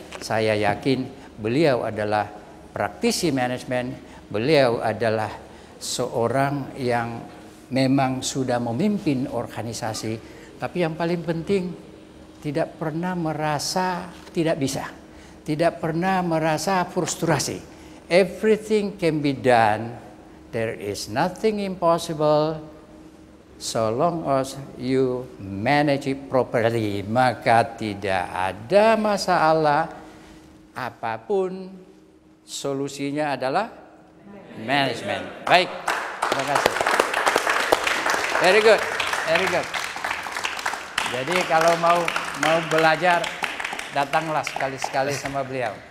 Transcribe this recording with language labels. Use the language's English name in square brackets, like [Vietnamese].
[Indonesian] Saya yakin beliau adalah praktisi manajemen, beliau adalah seorang yang memang sudah memimpin organisasi, tapi yang paling penting tidak pernah merasa tidak bisa. Tidak pernah merasa frustrasi. [English] Everything can be done. There is nothing impossible so long as you manage it properly. [Indonesian] Maka tidak ada masalah. Apapun solusinya adalah manajemen. Baik, terima kasih. [English] Very good, very good. [Indonesian] Jadi kalau mau belajar, datanglah sekali-sekali sama beliau.